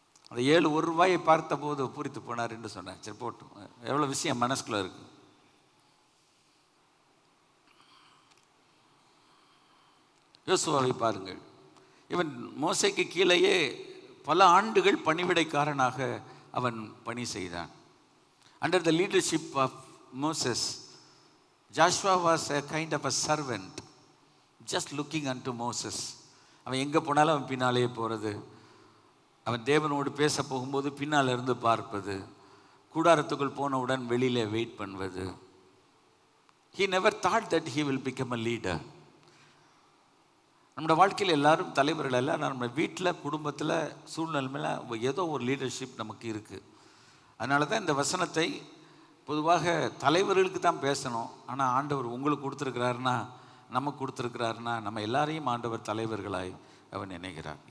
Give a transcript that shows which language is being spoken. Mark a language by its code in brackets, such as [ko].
[ta] அந்த 7 1 ரூபாயை பார்த்த போது பூரித்து போனார் என்று சொன்னார். சரி போட்டும், எவ்வளோ விஷயம் மனசுக்குள்ள இருக்கு. யோசுவாவை பாருங்கள். இவன் மோசைக்கு கீழேயே பல ஆண்டுகள் பணிவிடைக்காரனாக அவன் பணி செய்தான். [en] Under the leadership of Moses, Joshua was a kind of a servant, just looking unto Moses. [ta] அவன் எங்கே போனாலும் அவன் பின்னாலேயே போகிறது, அவன் தேவனோடு பேச போகும்போது பின்னால் இருந்து பார்ப்பது, கூடாரத்துக்குள் போனவுடன் வெளியில் வெயிட் பண்ணுவது. [en] He never thought that he will become a leader. [ta] நம்மளோட வாழ்க்கையில் எல்லாரும் தலைவர்கள் எல்லாம் நம்ம வீட்டில் குடும்பத்தில் சூழ்நிலைமையில் ஏதோ ஒரு லீடர்ஷிப் நமக்கு இருக்குது. அதனால தான் இந்த வசனத்தை பொதுவாக தலைவர்களுக்கு தான் பேசணும். ஆனால் ஆண்டவர் உங்களுக்கு கொடுத்துருக்கிறாருன்னா, நமக்கு கொடுத்துருக்கிறாருன்னா, நம்ம எல்லாரையும் ஆண்டவர் தலைவர்களாய் அவர் நினைக்கிறார்.